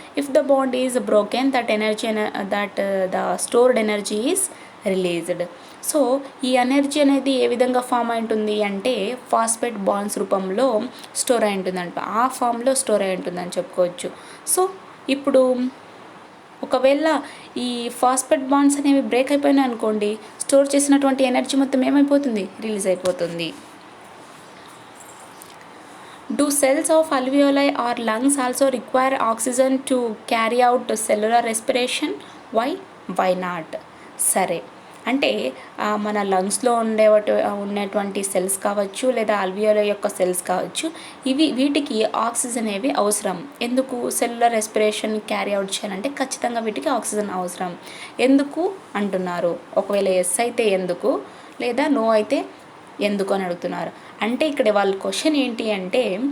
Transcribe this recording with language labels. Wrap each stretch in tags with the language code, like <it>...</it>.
<en>If the bond is broken, the stored energy is released.</en> <te>So ఈ energy అనేది ఏ విధంగా form అయి ఉంటుంది అంటే ఫాస్ఫేట్ బాండ్స్ రూపంలో స్టోర్ అయి ఉంటుందంట. ఆ ఫామ్లో స్టోర్ అయి ఉంటుందని చెప్పుకోవచ్చు. సో ఇప్పుడు ఒకవేళ ఈ ఫాస్ఫేట్ బాండ్స్ అనేవి బ్రేక్ అయిపోయినాయి అనుకోండి, స్టోర్ చేసినటువంటి ఎనర్జీ మొత్తం ఏమైపోతుంది? రిలీజ్ అయిపోతుంది.</te> <en>Do cells of alveoli or lungs also require oxygen to carry out cellular respiration? Why not?</en> <te>సరే, అంటే మన లంగ్స్లో ఉన్నటువంటి సెల్స్ కావచ్చు లేదా అల్వియోల యొక్క సెల్స్ కావచ్చు, వీటికి ఆక్సిజన్ అనేవి అవసరం. ఎందుకు? సెల్యులర్ రెస్పిరేషన్ క్యారీ అవుట్ చేయాలంటే ఖచ్చితంగా వీటికి ఆక్సిజన్ అవసరం. ఎందుకు అంటున్నారు? ఒకవేళ ఎస్ అయితే ఎందుకు, లేదా నో అయితే ఎందుకు అని అడుగుతున్నారు. అంటే ఇక్కడ వాళ్ళ క్వశ్చన్ ఏంటి అంటే</te>